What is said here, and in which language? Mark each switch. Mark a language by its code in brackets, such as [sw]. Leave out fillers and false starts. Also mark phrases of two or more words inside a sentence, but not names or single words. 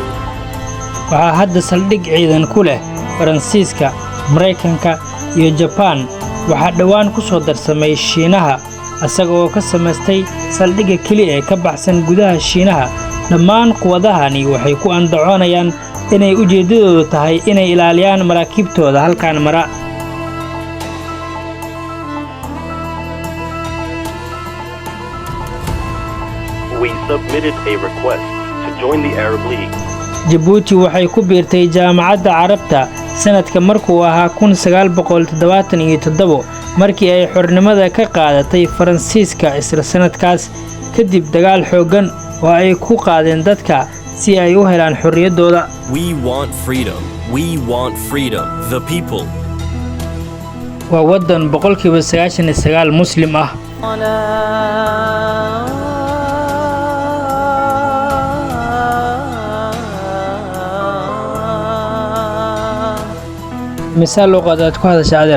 [so] waxaa hadda saldhig ciidan ku leh Faransiiska, Mareykanka iyo Japan. waxaa dhowaan ku soo darsamay Shiinaha, asaga oo ka samaystay saldhigga keli ee ka baxsan gudaha Shiinaha. dhammaan quwadahani waxay ku andacoonayaan inay ujeedadoodu tahay inay ilaaliyaan maraakiibtooda halkan mara. [en] We submitted a request to join the Arab League. [so] Djibouti waxay ku biirtay Jaamacadda Carabta sanadka markuu ahaa 1977 markii ay xornimada ka qaadatay Faransiiska. isla sanadkaas kadib dagaal xooggan oo ay ku qaadeen dadka si ay u helaan xorriyadooda. [en] We want freedom. We want freedom. The people. [so] waa waddan 99% Muslim ah. misaal luqadaad ku hadasha adeer?